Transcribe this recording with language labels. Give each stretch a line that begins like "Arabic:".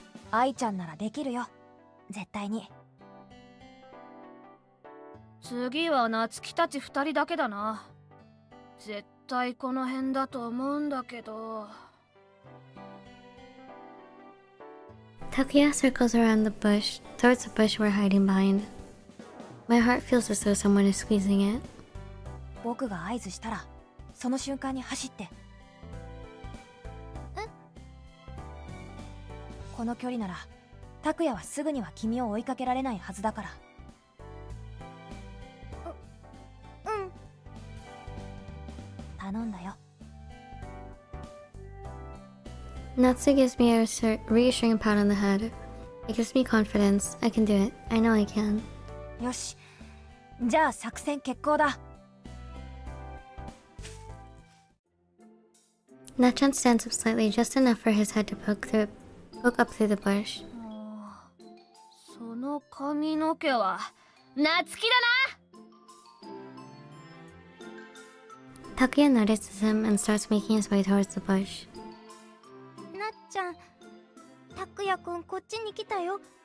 Japanese: 愛ちゃんならできるよ、絶対に。次は夏希たち2人だけだな。絶対この辺だと思うんだけど。
English: Takuya circles around the bush, towards the bush we're hiding behind. My heart feels as though someone is squeezing it.
Japanese: 僕が合図したら、その瞬間に走って。この距離なら、拓也はすぐには君を追いかけられないはずだから。頼んだよ。
English: Natsu gives me a reassuring pat on the head. It gives me confidence. I can do it. I know I can.
Japanese: よし。じゃあ作戦決行だ。
English: Nachan stands up slightly, just enough for his head to poke up through the bush.
Japanese: その髪の毛は夏希だな。
English: Takuya notices him and starts making his way towards the bush.
Japanese: なっちゃん、拓也くんこっちに来たよ。